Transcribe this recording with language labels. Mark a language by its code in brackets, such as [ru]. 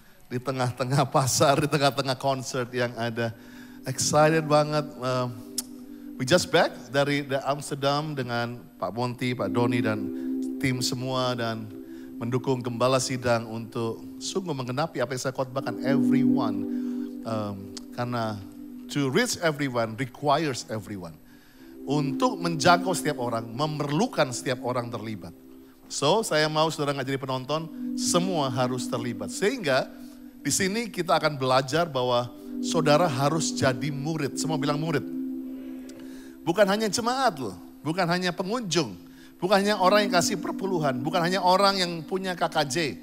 [id] Di tengah-tengah pasar, di tengah-tengah concert yang ada. Excited banget. [en] We just back [id] dari Amsterdam dengan Pak Monty, Pak Doni dan tim semua. Dan mendukung Gembala Sidang untuk sungguh menggenapi apa yang saya khotbahkan, everyone. Karena [en] to reach everyone requires everyone. [id] Untuk menjangkau setiap orang, memerlukan setiap orang terlibat. So, saya mau saudara nggak jadi penonton, semua harus terlibat. Sehingga di sini kita akan belajar bahwa saudara harus jadi murid. Semua bilang murid. Bukan hanya jemaat loh, bukan hanya pengunjung, bukan hanya orang yang kasih perpuluhan, bukan hanya orang yang punya KKJ.